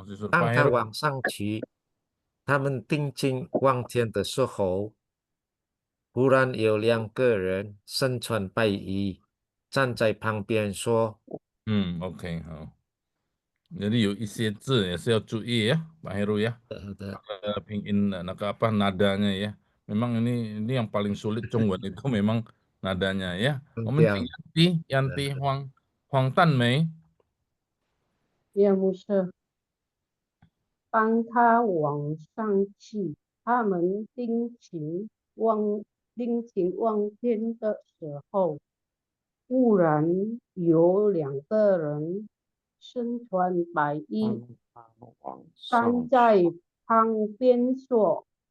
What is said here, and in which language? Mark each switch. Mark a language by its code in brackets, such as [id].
[zh] 当他往上去，他们定睛望天的时候，忽然有两个人身穿白衣站在旁边说，OK 好。 [id] Jadi [zh] 有一些字也是要注意 [id] ya, Pak Heru ya. Pingin apa nadanya ya. Memang ini yang paling sulit Zhongwen itu memang nadanya ya. [zh] 我们请Yanti Huang Tanmei. Ya, 不是。当他往上去，他们定睛望天的时候，忽然有2个人身穿白衣站在旁边说：